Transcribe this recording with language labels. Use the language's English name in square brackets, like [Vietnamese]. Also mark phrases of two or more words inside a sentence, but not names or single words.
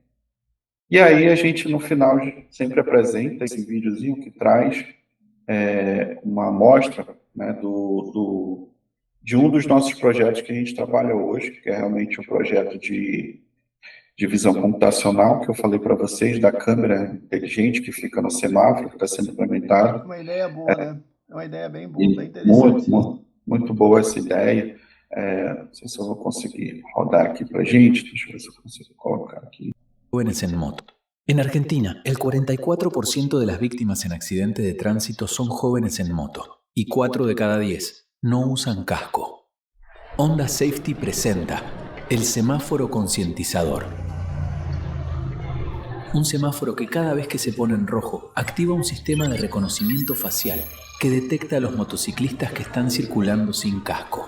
[Portuguese] E aí a gente, no final, sempre apresenta esse videozinho que traz uma amostra, né, de um dos nossos projetos que a gente trabalha hoje, que é realmente um projeto de visão computacional, que eu falei para vocês, da câmera inteligente que fica no semáforo, que está sendo implementado. Uma ideia boa, né? É uma ideia bem boa, bem E interessante. muito boa essa ideia. Não sei se eu vou conseguir rodar aqui para a gente, deixa eu ver se eu consigo colocar aqui. [Spanish] Jóvenes en moto. En Argentina, el 44% de las víctimas en accidentes de tránsito son jóvenes en moto y 4 de cada 10 no usan casco. Honda Safety presenta el semáforo concientizador. Un semáforo que cada vez que se pone en rojo activa un sistema de reconocimiento facial que detecta a los motociclistas que están circulando sin casco.